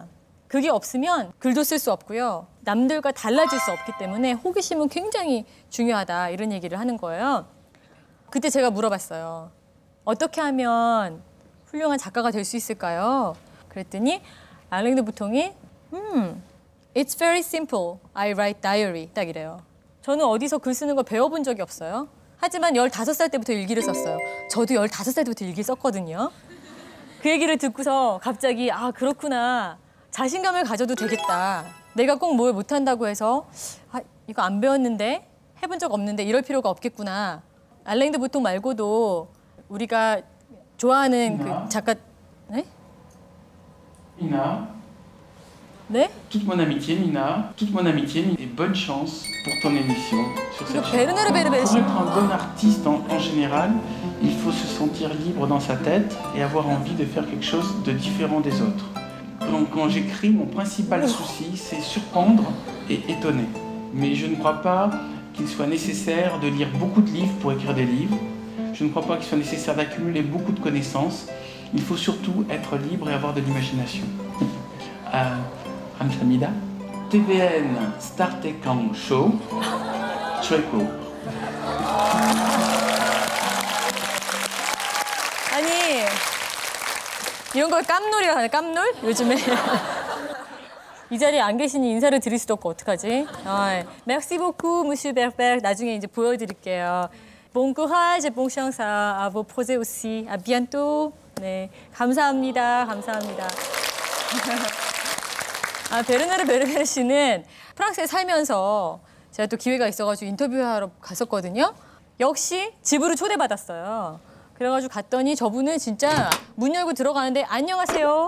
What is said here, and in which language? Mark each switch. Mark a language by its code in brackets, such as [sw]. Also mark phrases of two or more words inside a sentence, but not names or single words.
[ko] 그게 없으면 글도 쓸 수 없고요. 남들과 달라질 수 없기 때문에 호기심은 굉장히 중요하다. 이런 얘기를 하는 거예요. 그때 제가 물어봤어요. 어떻게 하면 훌륭한 작가가 될 수 있을까요? 그랬더니 알랭 드 보통이 [en] It's very simple. I write diary. [ko] 딱 이래요. 저는 어디서 글 쓰는 거 배워본 적이 없어요. 하지만 15살 때부터 일기를 썼어요. 저도 15살 때부터 일기 썼거든요. 그 얘기를 듣고서 갑자기 아, 그렇구나. 자신감을 가져도 되겠다. 내가 꼭 뭘 못한다고 해서 아, 이거 안 배웠는데? 해본 적 없는데 이럴 필요가 없겠구나. 알랭 드 보통 말고도 우리가 좋아하는 그 작가... 네? [fr] Mina, [ko] 네? [fr] toute mon amitié, Mina, toute mon amitié, et bonne chance pour ton émission sur cette chaîne. [ko] 베르나르 베르베르 [fr] Pour être un bon artiste en général, il faut se sentir libre dans sa tête et avoir envie de faire quelque chose de différent des autres. Donc quand j'écris, mon principal souci, c'est surprendre et étonner. Mais je ne crois pas qu'il soit nécessaire de lire beaucoup de livres pour écrire des livres. Je ne crois pas qu'il soit nécessaire d'accumuler beaucoup de connaissances. Il faut surtout être libre et avoir de l'imagination. [ko] 감사합니다. TVN Startekang Show, 최고. 아니, 이런 걸 깜놀이라 하네, 깜놀? 요즘에. 이 자리에 안 계시니 인사를 드릴 수도 없고 어떡하지? [fr] Merci beaucoup, Monsieur Berber. [ko] 나중에 이제 보여드릴게요. [fr] Bon courage, bon chance à vos projets aussi. À bientôt. [ko] 네, 감사합니다. 감사합니다. 아, 베르나르 베르베르 씨는 프랑스에 살면서 제가 또 기회가 있어가지고 인터뷰하러 갔었거든요. 역시 집으로 초대받았어요. 그래가지고 갔더니 저분은 진짜 문 열고 들어가는데 안녕하세요.